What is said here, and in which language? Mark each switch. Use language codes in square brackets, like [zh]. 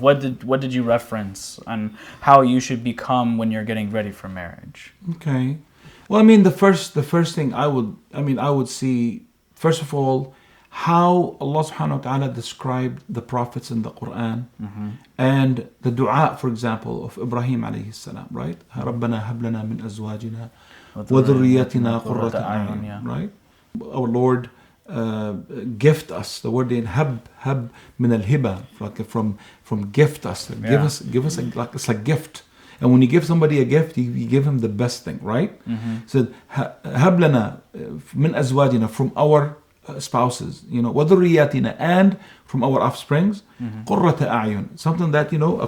[en] What did you reference on how you should become when you're getting ready for marriage? Okay. Well, I mean, the first thing I would see, first of all, how Allah subhanahu wa ta'ala described the prophets in the Quran, and the dua, for example, of Ibrahim alayhi salam, right? [ar] رَبَّنَا هَبْ لَنَا مِنْ أَزْوَاجِنَا وَذُرِّيَّتِنَا قُرَّةَ أَعْيُنٍ, [en] right? Our Lord, gift us. The word in hab min al hiba, like from gift us. Give us like it's like gift. And when you give somebody a gift, you give him the best thing, right? So hab lana min azwajina, from our spouses, وذرياتنا, and from our offsprings, [ar] قرة أعين, [en] something that a